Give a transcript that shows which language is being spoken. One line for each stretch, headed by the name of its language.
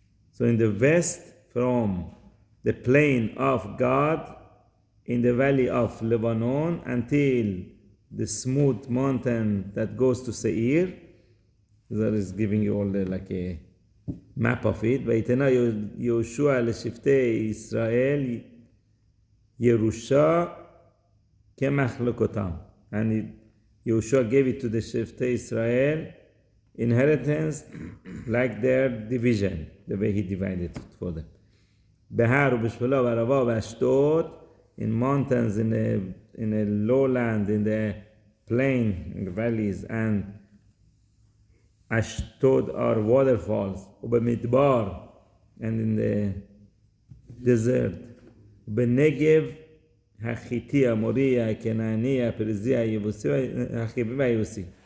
English: So in the west, from the plain of God in the valley of Lebanon until the smooth mountain that goes to Seir. That is giving you all the like a map of it.
Hebrew: ויתנה יהושע לשבטי ישראל ירושה כמחלקותם.
English: And Yehoshuah gave it to the שבטי Israel inheritance like their division, the way he divided it for them.
Hebrew: בהר ובשפלה וערבה ואשדוד,
English: in mountains, in a lowland, in the plain, in the valleys, and Ashdod are waterfalls,
Hebrew: ובמדבר,
English: and in the desert,
Hebrew: בנגב, החיתי, המורי, הכנעני, הפריזי, היבוסי, החיבי והיבוסי.